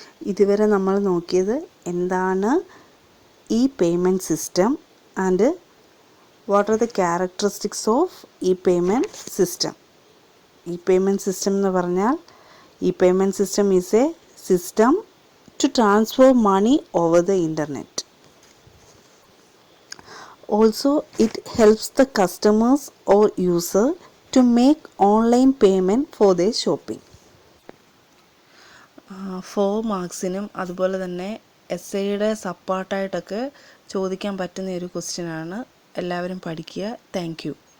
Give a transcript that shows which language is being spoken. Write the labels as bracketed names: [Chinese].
[Malayalam] ഇതുവരെ നമ്മൾ നോക്കിയത് എന്താണ് [English] E payment system and what are the characteristics of e payment system. E payment system [Malayalam] എന്ന് പറഞ്ഞാൽ [English] E payment system is a system to transfer money over the internet. Also, it helps the customers or user to make online payment for their shopping. [Malayalam] 4 മാർക്സിനും അതുപോലെ തന്നെ എസ്സേയുടെ സപ്പാർട്ടായിട്ടൊക്കെ ചോദിക്കാൻ പറ്റുന്ന ഒരു ക്വസ്റ്റ്യനാണ്. എല്ലാവരും പഠിക്കുക. Thank you.